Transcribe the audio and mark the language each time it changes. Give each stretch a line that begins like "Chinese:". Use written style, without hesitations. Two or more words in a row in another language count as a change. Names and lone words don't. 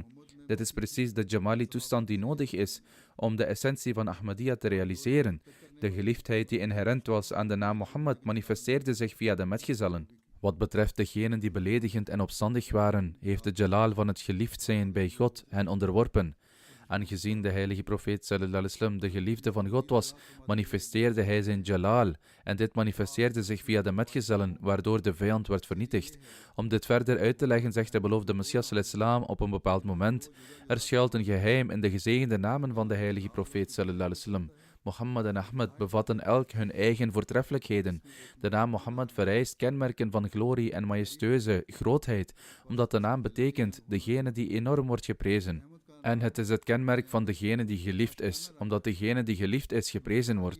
Dutch: Dit is precies de Jamali-toestand die nodig is om de essentie van Ahmadiyya te realiseren. De geliefdheid die inherent was aan de naam Mohammed manifesteerde zich via de metgezellen. Wat betreft degenen die beledigend en opstandig waren, heeft de jalal van het geliefd zijn bij God hen onderworpen. Aangezien de heilige profeet
Arabic: صلى الله عليه وسلم
Dutch: de geliefde van God was, manifesteerde hij zijn jalal en dit manifesteerde zich via de metgezellen, waardoor de vijand werd vernietigd. Om dit verder uit te leggen, zegt de beloofde Messias
Arabic: صلى الله عليه وسلم
Dutch: op een bepaald moment: er schuilt een geheim in de gezegende namen van de heilige profeet
Arabic: صلى الله عليه وسلم.
Dutch: Mohammed en Ahmed bevatten elk hun eigen voortreffelijkheden. De naam Mohammed vereist kenmerken van glorie en majestueuze grootheid, omdat de naam betekent degene die enorm wordt geprezen. En het is het kenmerk van degene die geliefd is, omdat degene die geliefd is geprezen wordt.